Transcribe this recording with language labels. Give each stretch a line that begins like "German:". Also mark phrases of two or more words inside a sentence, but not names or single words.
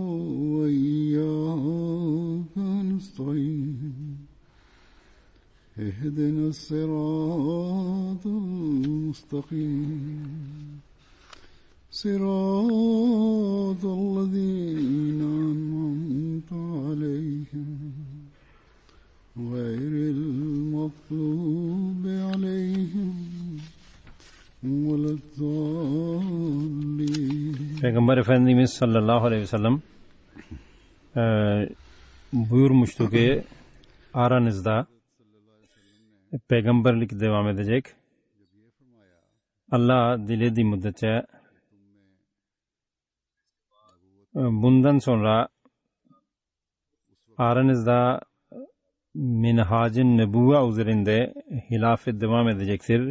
Arabic: وإياك نستعين اهدنا الصراط المستقيم صراط الذين أنعمت عليهم غير المغضوب عليهم ولا الضالين.
Turkish: Peygamber Efendimiz
Arabic: صلى الله عليه وسلم
Turkish: buyurmuştu ki aranızda peygamberlik devam edecek. Allah dilediği müddetçe bundan sonra aranızda minhacın nebuva üzerinde hilafet devam edecektir.